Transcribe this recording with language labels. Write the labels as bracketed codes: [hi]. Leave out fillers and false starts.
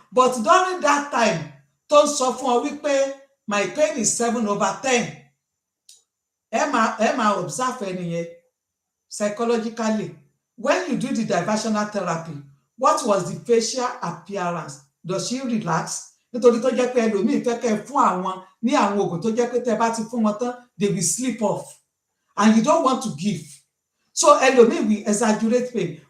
[en] But during that time, [yo] tó ń sọ fún ọ wípé [en] my pain is 7/10. [yo] Ẹ máa [en] observe [yo] ẹni yẹn [en] psychologically. When you do the diversional therapy, what was the facial appearance? Does she relax? [yo] Nítorí tó jẹ́ pé ẹlòmíì fẹ́ kẹ́ fún àwọn ní àwọn oògùn tó jẹ́ pé tẹ́ bá ti fún wọn tán, [en] they will sleep off. And you don't want to give. So [yo] ẹlòmíì [en] will exaggerate pain.